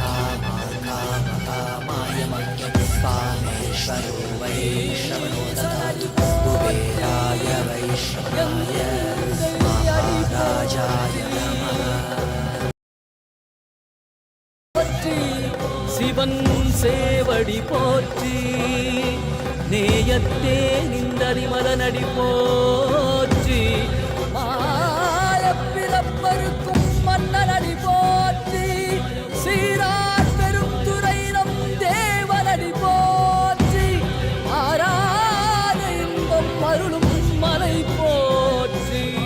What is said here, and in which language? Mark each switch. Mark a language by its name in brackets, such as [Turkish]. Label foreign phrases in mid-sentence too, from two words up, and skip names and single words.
[Sanskrit] कामाय मह्यं कामेश्वरो वै श्रवणो ददातु कुबेराय वै श्रवणाय महाराजाय नमः. [Tamil] சிவன் சேவடி போற்றி, நேயத்தே நிந்தரிமலனடி போற்றி, மாயப்பிறப்பருக்கும் மன்னனடி போற்றி, சீரார் பெரும் துறை நம் தேவனடி போற்றி, ஆராத இன்பம் அருளும் மலை போற்றி,